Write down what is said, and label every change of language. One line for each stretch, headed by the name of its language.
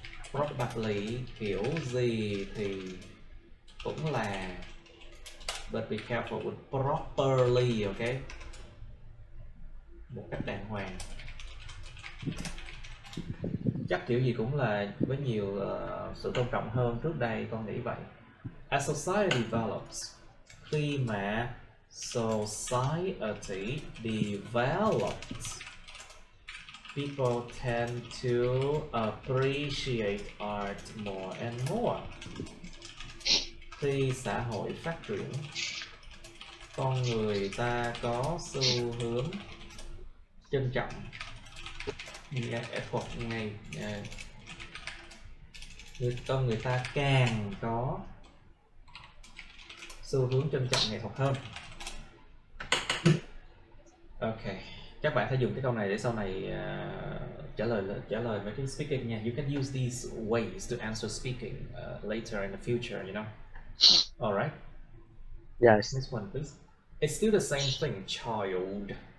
Vietnamese: Probably kiểu gì thì cũng là.
English: But be careful with properly, okay?
Vietnamese: Một cách đàng hoàng. Chắc kiểu gì cũng là với nhiều sự tôn trọng hơn trước đây, con nghĩ vậy.
English: As society develops,
Vietnamese: khi mà
English: society develops, people tend to appreciate art more and more.
Vietnamese: Khi xã hội phát triển, con người ta có xu hướng trân trọng effort ngay. Con người ta càng có xu hướng trân trọng nghệ thuật hơn. Ok, các bạn phải dùng cái câu này để sau này trả lời mấy cái speaking nha.
English: You can use these ways to answer speaking later in the future, you know. All right. Yes. Next one, please. It's still the same thing, child.